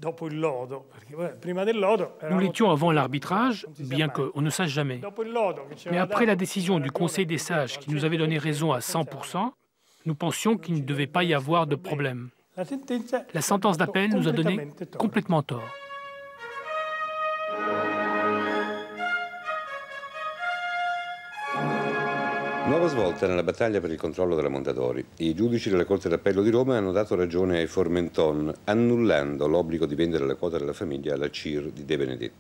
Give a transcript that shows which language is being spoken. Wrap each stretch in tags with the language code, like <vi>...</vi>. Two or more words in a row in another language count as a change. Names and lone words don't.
<fr>Nous l'étions avant l'arbitrage, bien qu'on ne sache jamais. Mais après la décision du Conseil des sages qui nous avait donné raison à 100%, nous pensions qu'il ne devait pas y avoir de problème. La sentence d'appel nous a donné complètement tort.</fr> <it>Nuova svolta nella battaglia per il controllo della Mondadori. I giudici della Corte d'Appello di Roma hanno dato ragione ai Formenton, annullando l'obbligo di vendere la quota della famiglia alla CIR di De Benedetti.</it>